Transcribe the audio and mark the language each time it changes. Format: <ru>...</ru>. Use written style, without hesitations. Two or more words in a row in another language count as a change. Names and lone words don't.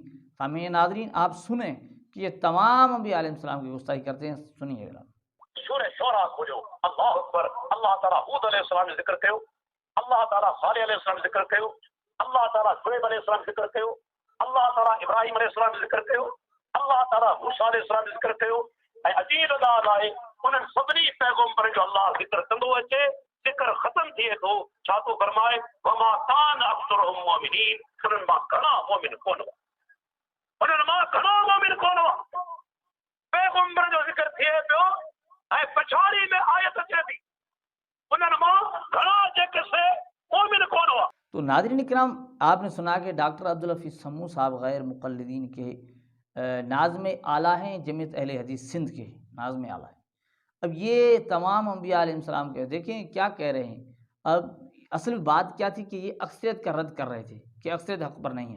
<ur>سامعین ناظرین، آپ سنیں کہ یہ تمام انبیاء علیہ السلام کی گستاخی کرتے ہیں، سنیے گا۔ سورہ شعراء کھولو،</ur> <ar>اللہ اکبر،</ar> <ur>اللہ تعالیٰ حود علیہ السلام ذکر کہو، اللہ تعالیٰ صالح علیہ السلام ذکر کہو، اللہ تعالیٰ شعیب علیہ السلام ذکر کہو، اللہ تعالیٰ ابراہیم علیہ السلام ذکر کہو، اللہ تعالیٰ موسیٰ علیہ السلام ذکر کہو۔</ur> <sd>۽ عجيب ڳالهه آهي، انهن سڀني پيغمبر جو الله ذڪر ڪندو اچي، ذکر ختم ٿئي ٿو ڇا ٿو فرمائي،</sd> <ar>وما كان أكثرهم مؤمنين,</ar> <sd>انهن مان گھڻا مومن ڪون هئا، انهن مان گھڻا مومن ڪون هئا. پيغمبر جو ذڪر ٿئي پيو ۽ پڇاڙي ۾ آيت اچي ٿي انهن مان گھڻا جيڪي سي مومن ڪون هئا۔</sd> <ur>تو ناظرین کرام، آپ نے سنا کہ ڈاکٹر عبدالحفیظ سموں صاحب غیر مقلدین کے ناظم اعلیٰ ہیں، جمعیت اہل حدیث سندھ کے ناظم اعلیٰ ہیں۔ اب یہ تمام انبیاء علیہ السلام کے دیکھیں کیا کہہ رہے ہیں۔ اب اصل بات کیا تھی کہ یہ اکثریت کا رد کر رہے تھے کہ اکثریت حق پر نہیں ہے۔</ur>